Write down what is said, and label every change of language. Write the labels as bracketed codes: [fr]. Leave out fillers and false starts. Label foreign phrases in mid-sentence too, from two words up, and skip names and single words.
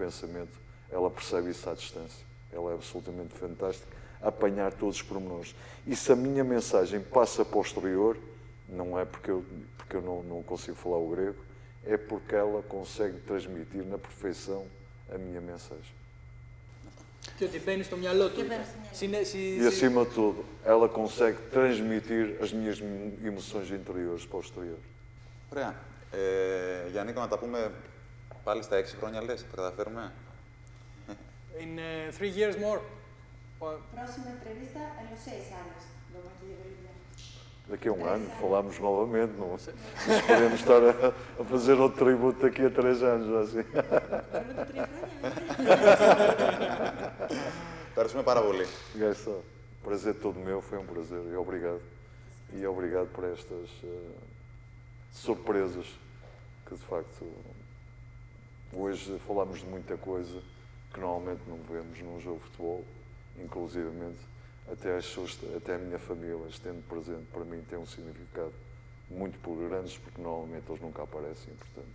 [pt] Ela percebe isso à distância. Ela é absolutamente fantástica. apanhar todos os pormenores. E se a minha mensagem passa para o exterior, não é porque eu não consigo falar o grego, é porque ela consegue transmitir na perfeição a minha mensagem. [el] Και ότι μπαίνει στο μυαλό του. [pt] E, acima de tudo, ela consegue transmitir as minhas emoções interiores para o exterior. [el] Ωραία. Γιάννη, να τα πούμε πάλι στα 6 χρόνια, λες, θα καταφέρουμε. [en] In 3 years more. [es] Próxima entrevista en los 6 años. Vamos a llevar. [pt] Daqui a um ano falamos novamente, não? Mas podemos estar a fazer outro tributo daqui a 3 anos, assim. [el] Ευχαριστούμε πάρα πολύ. [pt] O prazer todo meu, foi um prazer e obrigado. E obrigado por estas surpresas que, de facto, hoje falamos de muita coisa que normalmente não vemos num jogo de futebol, inclusivamente até a minha família, estando presente, para mim tem um significado muito grande, porque normalmente eles nunca aparecem, portanto.